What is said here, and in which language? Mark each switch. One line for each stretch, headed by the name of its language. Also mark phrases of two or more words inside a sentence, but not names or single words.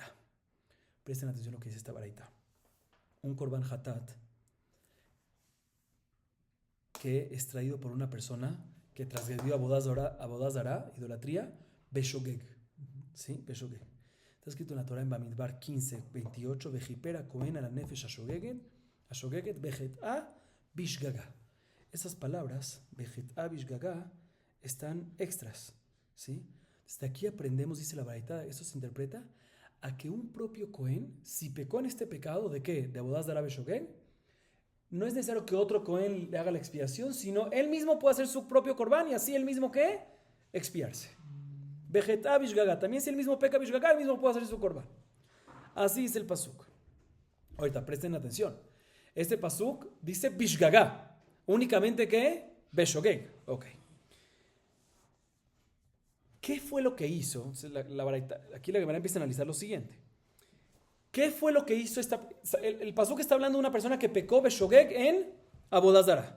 Spanish: Presten atención a lo que dice esta baraita. Un korban hatat que es traído por una persona que transgredió
Hebrew: עבודה זרה,
Spanish: idolatría, Beshogeg. ¿Sí? Beshogeg. Está escrito en la Torah en Bamidbar 15, 28,
Hebrew: וכפר הכהן על הנפש השוגגת בחטאה בשגגה.
Spanish: Esas palabras,
Hebrew: בחטאה בשגגה,
Spanish: están extras. ¿Sí? Desde aquí aprendemos, dice la baraita, esto se interpreta a que un propio Kohen, si pecó en este pecado, ¿de qué? De
Hebrew: עבודה זרה בשוגג,
Spanish: no es necesario que otro Cohen le haga la expiación, sino él mismo puede hacer su propio Korban y así él mismo ¿qué? Expiarse.
Hebrew: בחטאה בשגגה.
Spanish: También si él mismo peca Bishgaga, él mismo puede hacer su Korban. Así dice el pasuk. Ahorita presten atención. Este pasuk dice Bishgaga. Únicamente ¿qué? Beshogeg. Ok. ¿Qué fue lo que hizo? Aquí la Gemara empieza a analizar lo siguiente. ¿Qué fue lo que hizo el pasuk está hablando de una persona que pecó Beshogeg en
Hebrew: עבודה זרה.